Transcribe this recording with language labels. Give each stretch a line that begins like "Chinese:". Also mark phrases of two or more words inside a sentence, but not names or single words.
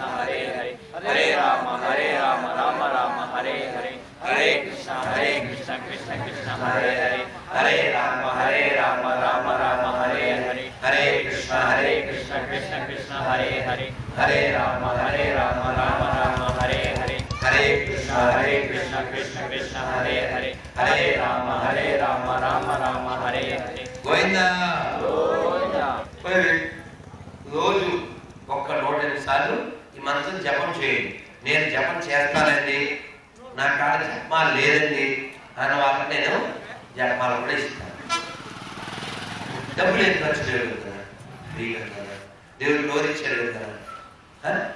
Sanskrit: హరే హరే, హరే రామ రామ రామ హరే హరే, హరే కృష్ణ కృష్ణ కృష్ణ హరే హరే, హరే రామ రామ రామ హరే హరే, హరే కృష్ణ కృష్ణ కృష్ణ హరే హరే, హరే రామ రామ రామ హరే హరే, హరే కృష్ణ కృష్ణ కృష్ణ హరే హరే, హరే రామ రామ రామ హరే హరే.
Telugu: గోవిందా గోవిందా. రోజు ఒక్క 108 సార్లు ఈ మంత్రం జపం చేయండి. నేను జపం చేస్తానండి, నా కాడ జపమాలు లేదండి అన్న వాళ్ళకి నేను జపమాలు కూడా ఇస్తాను. డబ్బులు ఏం ఖర్చు చేయలేదు కదా, ఫ్రీగా కదా, దేవుడు నోరిచ్చాడు కదా.